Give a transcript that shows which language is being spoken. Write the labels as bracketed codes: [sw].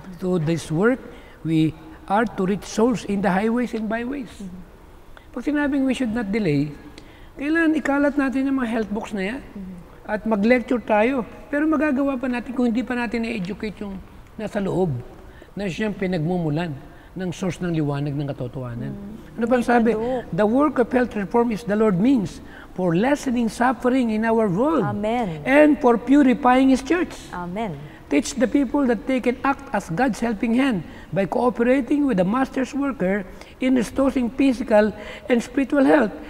[en] Through this work, we are to reach souls in the highways and byways. [tl] Pag sinabing [en] we should not delay, [tl] Kailangan ikalat natin yung mga health books na yan. At mag-lecture tayo. Pero magagawa pa natin kung hindi pa natin na-educate yung nasa loob na siyang pinagmumulan ng source ng liwanag ng katotohanan. Ano bang sabi? [en] The work of health reform is the Lord means for lessening suffering in our world. Amen. And for purifying His church. Amen. Teach the people that they can act as God's helping hand by cooperating with the Master's worker in restoring physical and spiritual health.